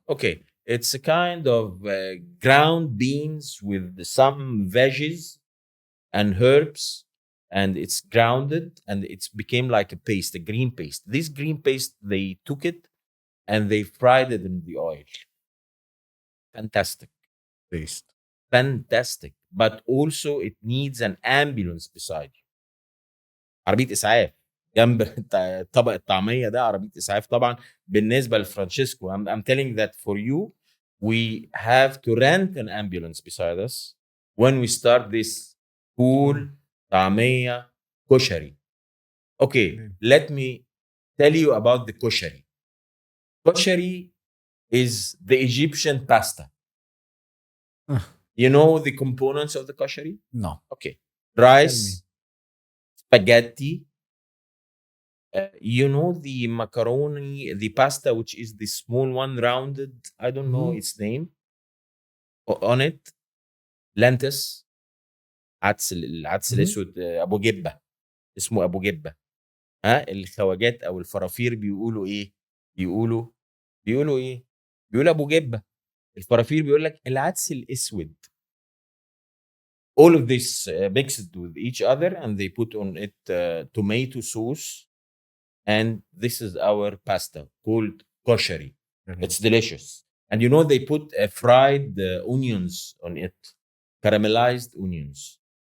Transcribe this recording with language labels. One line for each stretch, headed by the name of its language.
English: Okay, it's a kind of ground beans with some veggies and herbs, and it's grounded and it's became like a paste, a green paste. This green paste, they took it and they fried it in the oil. Fantastic. Taste. Fantastic. But also it needs an ambulance beside you.
Arabic: عربية إسعاف جنب طبق الطعمية ده، عربية إسعاف طبعا. بالنسبة لفرانشيسكو
English: I'm telling that for you we have to rent an ambulance beside us when we start this cool طعمية كشري. Okay, let me tell you about the koshari. Koshari is the Egyptian pasta. You know the components of the koshari? No. Okay. Rice, spaghetti, you know the macaroni, the pasta, which is the small one, rounded, I don't know its name. On it, lentils,
Arabic: العدس الاسود، ابو جبه، اسمه ابو جبه. ها الخواجات او الفرافير بيقولوا ايه؟ بيقولوا ايه؟ بيقولوا ابو جبه. الفرافير بيقول لك العدس الاسود.
English: All of this mixed with each other and they put on it tomato sauce, and this is our pasta called koshari. It's delicious. And you know they put fried onions on it, caramelized onions.